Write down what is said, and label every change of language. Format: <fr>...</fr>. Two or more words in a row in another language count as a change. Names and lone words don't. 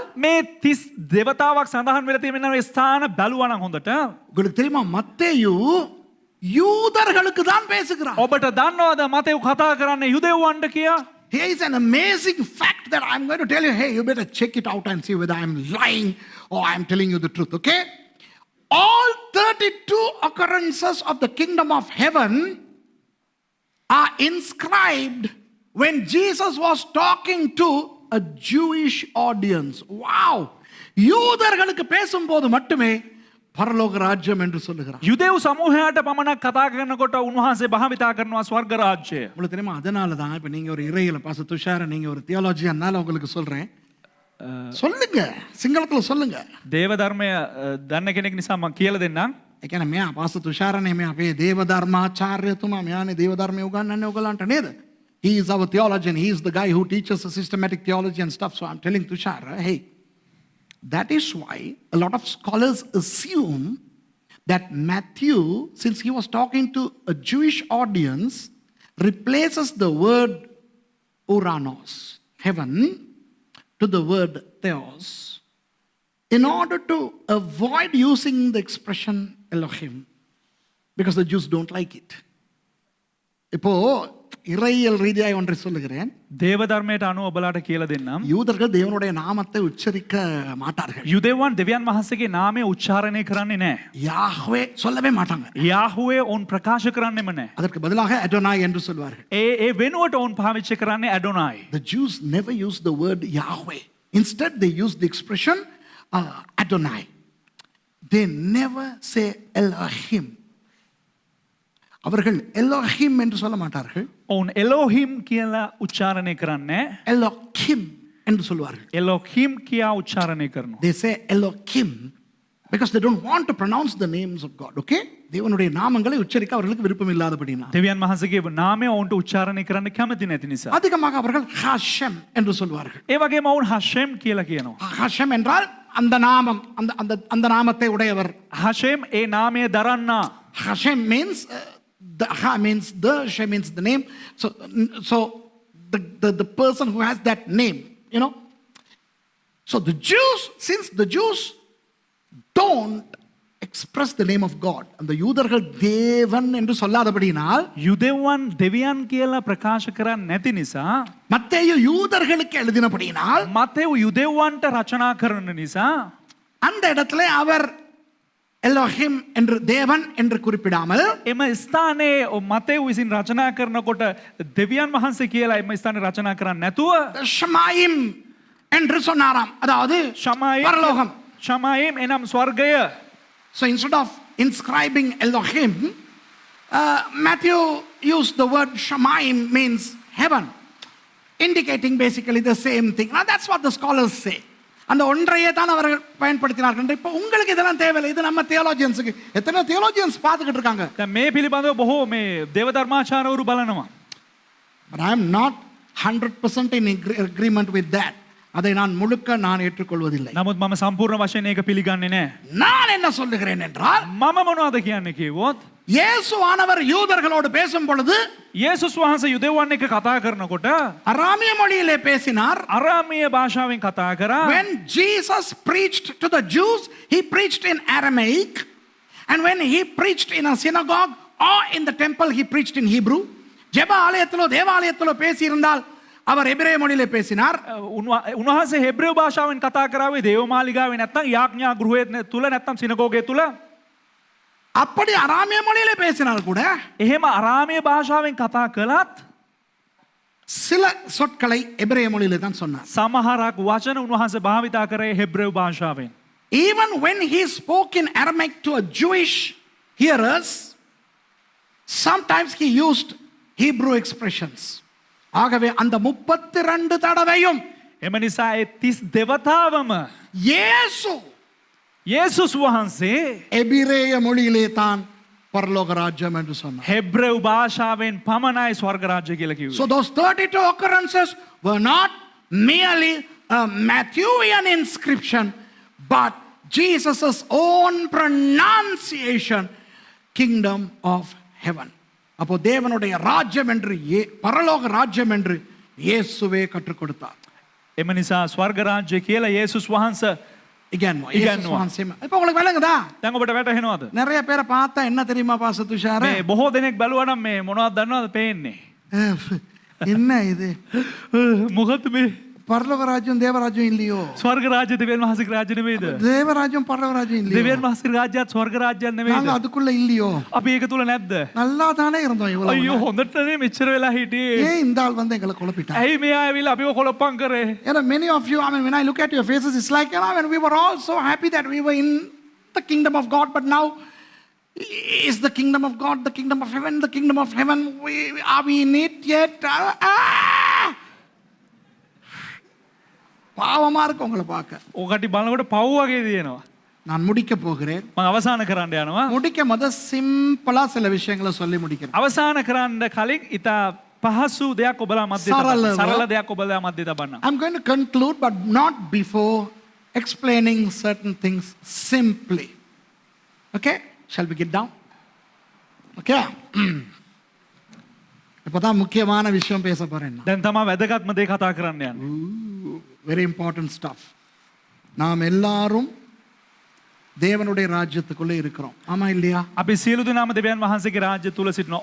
<si>මේ 30 දේවතාවක් සඳහන් වෙලා තියෙන මේ ස්ථාන බැලුවා නම් හොඳට</si> <ta>உங்களுக்கு தெரியுமா, மத்தேயு யூதர்களுக்கு தான் பேசுகிறார்.</ta> <si>ඔබට දන්නවද මතෙව් කතා කරන්නේ යුදෙව්වන්ට කියා?</si> <en>Here is an amazing fact that I'm going to tell you. Hey, you better check it out and see whether I'm lying or I'm telling you the truth, okay? All 32 occurrences of the kingdom of heaven are inscribed when Jesus was talking to a Jewish audience. Wow!</en> <ta>யூதர்களுக்கு பேசும்போது மட்டுமே பரலோக ராஜ்யம் என்று சொல்லுகிறார்.</ta> <si>යුදෙව් සමූහයට පමණක් කතා කරනකොට උන්වහන්සේ භාවිතා කරනවා ස්වර්ග රාජ්‍යය.</si> <ta>உங்களுக்கு தெரியுமா, அதனால தான் இப்போ நீங்க ஒரு இறையில பாச துஷார நீங்க ஒரு தியாலஜியனால உங்களுக்கு சொல்றேன். சொல்லுங்க, සිංහලத்துல சொல்லுங்க.</ta> <si>දේව ධර්මය දන්න කෙනෙක් නිසා මම කියලා දෙන්නම්. ඒ කියන්නේ මෙයා පාස තුෂාරනේ, මේ අපේ දේව ධර්මාචාර්යතුමා, මෙයානේ දේව ධර්මය උගන්වන්නේ ඔයගලන්ට නේද?</si> <en>He is our theologian. He is the guy who teaches the systematic theology and stuff. So I'm telling Tushar, hey, that is why a lot of scholars assume that Matthew, since he was talking to a Jewish audience, replaces the word Uranos, heaven, to the word Theos, in order to avoid using the expression Elohim, because the Jews don't like it.</en> <ta>இப்போ இறையியல் ரீதியாக ஒன்றை சொல்லுகிறேன்.</ta> <si>දේව ධර්මයට අනුව ඔබලාට කියලා දෙන්නම්.</si> <ta>யூதர்கள் தேவனுடைய நாமத்தை உச்சரிக்க மாட்டார்கள்.</ta> <si>යුදෙව්වන් දෙවියන් වහන්සේගේ நாමය උච්චාරණය කරන්නේ නැහැ.</si> <ta>யாஹ்வே சொல்லவே மாட்டாங்க.</ta> <si>යාහුවේ ඔවුන් ප්‍රකාශ කරන්නෙම නැහැ.</si> <ta>அதற்கு பதிலாக அடோனாய் என்று சொல்வார்கள்.</ta> <si>ඒ වෙනුවට ඔවුන් පාවිච්චි කරන්නේ ඇඩොනායි.</si> <en>The Jews never use the word Yahweh. Instead they use the expression Adonai. They never say Elohim.</en> <ta>அவர்கள் எலோஹிம் என்று சொல்ல மாட்டார்கள்.</ta> <si>ඔවුන් එලෝහිම් කියලා උච්චාරණය කරන්නේ</si> <ta>எலோகிம் என்று சொல்வார்கள்.</ta> <si>එලෝහිම් කියා උච්චාරණය කරනවා.</si> <en>They say Elohim because they don't want to pronounce the names of God. Okay?</en> <ta>தேவனுடைய நாமங்களை உச்சரிக்க அவர்களுக்கு விருப்பம் இல்லாதபடினா.</ta> <si>දෙවියන් වහන්සේගේ නාමය ඔවුන්ට උච්චාරණය කරන්න කැමති නැති නිසා.</si> <ta>அதிகமாக அவர்கள் ஹஷம் என்று சொல்வார்கள்.</ta> <si>ඒ වගේම ඔවුන් හෂෙම් කියලා කියනවා.</si> <ta>ஹஷம் என்றால் அந்த நாமம், அந்த நாமத்தை உடையவர்.</ta> <si>හෂෙම් ඒ නාමය දරන්නා.</si> <en>Hashem means the Ha means the, She means the name. So the person who has that name, you know. So the Jews, since the Jews don't express the name of God, and the</en> <ta>யூதர்கள் தேவன் என்று சொல்லாதபடியினால்</ta> <si>යුදෙව්වන් දෙවියන් කියලා ප්‍රකාශ කරන්නේ නැති නිසා</si> <ta>மத்தேயு யூதர்களுக்கு எழுதினபடியினால்</ta> <si>මතෙව් යුදෙව්වන්ට රචනා කරන නිසා</si> <ta>அந்த இடத்துல அவர் எலோஹிம் என்று தேவன் என்று குறிப்பிடாமல்</ta> <si>එම ස්ථානයේ මතෙව් විසින් රචනා කරනකොට දෙවියන් වහන්සේ කියලා එම ස්ථානේ රචනා කරන්නේ නැතුව</si> <ta>ஷமாயிம் என்று சொன்னாராம். அதாவது பரலோகம்.</ta> <si>ஷமாயிம் එනම් ස්වර්ගය.</si> <en>So instead of inscribing Elohim, Matthew used the word Shamaim, means heaven, indicating basically the same thing. Now that's what the scholars say.</en> <ta>அந்த ஒன்றையே தான் அவர்கள் பயன்படுத்தினார்கள். இப்போ உங்களுக்கு இதெல்லாம் தேவையில்லை, இது நம்ம தியோலஜியன்ஸுக்கு. எத்தனை தியோலஜியன்ஸ் பார்த்துக்கிட்டு இருக்காங்க.</ta> <si>මේ පිළිබඳව බොහෝ මේ දේව ධර්මාචාර්යවරු බලනවා.</si> <en>But I am not 100% in agreement with that.</en> <ta>அதை நான் முழுக்க நான் ஏற்றுக்கொள்வதில்லை.</ta> <si>නමුත් මම සම්පූර්ණ වශයෙන් ඒක පිළිගන්නේ නැහැ.</si> <ta>நான் என்ன சொல்லுகிறேன் என்றால்,</ta> <si>මම මොනවද කියන්නේ කිව්වොත්</si> <ta>இயேசுவானவர் யூதர்களோடு பேசும் பொழுது</ta> <si>යේසුස් වහන්සේ යුදෙව්වන් එක්ක කතා කරනකොට</si> <ta>அராமிய மொழியிலே பேசினார்.</ta> <si>අරාමීය භාෂාවෙන් කතා කරා.</si> <en>When Jesus preached to the Jews, he preached in Aramaic, and when he preached in a synagogue or in the temple, he preached in Hebrew.</en> <ta>ஜெப ஆலயத்திலோ தேவாலயத்திலோ பேசி இருந்தால் அவர் எபிரேய மொழியிலே பேசினார்.</ta> <si>උන්වහන්සේ හෙබ්‍රේව භාෂාවෙන් කතා කරාවේ දේව මාලිගාවේ නැත්නම් යාඥා ගෘහයේ තුල නැත්නම් සිනගෝගයේ තුල.</si> <ta>அப்படி அராமிய மொழியிலே பேசினால் கூட</ta> <si>එහෙම අරාමය භාෂාවෙන් කතා කළත්</si> <ta>சில சொற்களை எபிரேய மொழியிலே தான் சொன்னார்.</ta> <si>සමහරක් වචන උන්වහන්සේ භාවිතා කරේ හෙබ්‍රෙව් භාෂාවෙන්.</si> <en>Even when he spoke in Aramaic to a Jewish hearers, sometimes he used Hebrew expressions.</en> <ta>ஆகவே அந்த 32 தடவையும்</ta> <si>එම නිසා ඒ 30 දෙවතාවම</si> <ta>இயேசு</ta> <si>යේසුස් වහන්සේ</si> <ta>எபிரேய மொழியிலே தான் பரலோக ராஜ்யம் என்று சொன்னார்.</ta> <si>හෙබ්‍රෙව් භාෂාවෙන් පමණයි ස්වර්ග රාජ්‍ය කියලා කිව්වේ.</si> <en>So those 32 occurrences were not merely a Matthewian inscription, but Jesus' own pronunciation, kingdom of heaven.</en> <ta>அப்போ தேவனுடைய ராஜ்யம் என்று பரலோக ராஜ்யம் என்று இயேசுவே கற்றுக் கொடுத்தார்.</ta> <si>එම නිසා ස්වර්ග රාජ්‍ය කියලා යේසුස් වහන්සේ</si> <ta>இகன்வா. இப்போ உங்களுக்கு விளங்குதா?</ta> <si>දැන් ඔබට වැටහෙනවද?</si> <ta>நிறைய பேரை பார்த்தா என்ன தெரியுமா பாச துஷார?</ta> <si>මේ බොහෝ දෙනෙක් බැලුවා නම් මේ මොනවද දන්නවද පේන්නේ?</si> <ta>என்ன இது?</ta> <si>මොකද්ද මේ?</si> <ta>பரலோக ராஜ்யம் தேவராஜ்யம் இல்லையோ?</ta> <si>ස්වර්ග රාජ්‍ය දෙවියන් වහන්සේගේ රාජ්‍ය නෙමෙයිද?</si> <ta>தேவராஜ்யம் பரலோக ராஜ்யம் இல்லையோ?</ta> <si>දෙවියන් වහන්සේගේ රාජ්‍යත් ස්වර්ග රාජ්‍යයක්</si> <ta>நாங்க</ta> <si>නෙමෙයිද?</si> <ta>அதுக்குள்ள இல்லையோ?</ta> <si>අපි ඒක තුල නැද්ද?</si> <ta>நல்லா தானே இருந்தோம் இவ்வளவு.</ta> <si>අයියෝ හොඳටනේ මෙච්චර වෙලා හිටියේ.</si> <ta>ஏன் இந்த ஆள் வந்து எங்களை குழப்பிட்டான்?</ta> <si>ඇයි මෙයා ඇවිල්ලා අපිව කොලප්පම් කරේ?</si> <en>Many of you, I mean, when I look at your faces, it's like, when we were all so happy that we were in the kingdom of God, but now is the kingdom of God, the kingdom of heaven, the kingdom of heaven, are we in it yet?</en> <ta>பாவமா இருக்கு உங்களை பார்க்க.</ta> <si>ඔකට බලනකොට පව් වගේ තියෙනවා.</si> <ta>நான் முடிக்க போகிறேன்.</ta> <si>මම අවසාන කරන්න යනවා.</si> <ta>முடிக்க முத சிம்பிளா சில விஷயங்களை சொல்லி முடிக்கிறேன்.</ta> <si>අවසාන කරන්න කලින් ඉතා පහසු දෙයක් ඔබලා මැද්දේ තබන්න. සරල දෙයක් ඔබලා මැද්දේ තබන්න.</si> <en>I'm going to conclude, but not before explaining certain things simply. Okay? Shall we get down? Okay?</en> <ta>இப்போதான் முக்கியமான விஷயம் பேச போறேன்.</ta> <si>දැන් තමයි වැදගත්ම දේ කතා කරන්න යන්නේ.</si> <en>Very important stuff.</en> <ta>நாம் எல்லாரும் தேவனுடைய ராஜ்யத்துக்குள்ளே இருக்கிறோம். ஆமா இல்லையா?</ta> <si>අපි සියලු දෙනාම දෙවියන් වහන්සේගේ රාජ්‍ය තුල සිටිනවා.</si>